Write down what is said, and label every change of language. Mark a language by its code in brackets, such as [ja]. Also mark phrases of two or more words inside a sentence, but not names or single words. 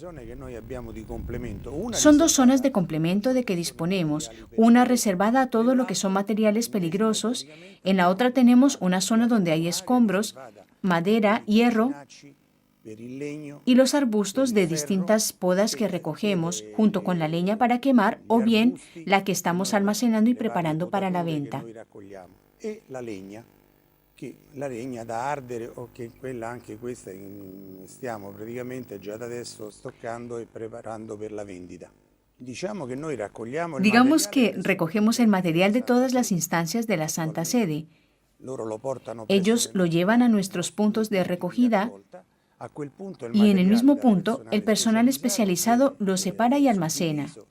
[es] Son dos zonas de complemento de que disponemos, una reservada a todo lo que son materiales peligrosos, en la otra tenemos una zona donde hay escombros, madera, hierro, y los arbustos de distintas podas que recogemos junto con la leña para quemar o bien la que estamos almacenando y preparando para la venta. [it] La legna da ardere o che quella anche questa stiamo praticamente già da adesso stoccando e preparando per la vendita. [es] Digamos que recogemos el material de todas las instancias de la Santa Sede. Ellos lo llevan a nuestros puntos de recogida y en el mismo punto el personal especializado lo separa y almacena.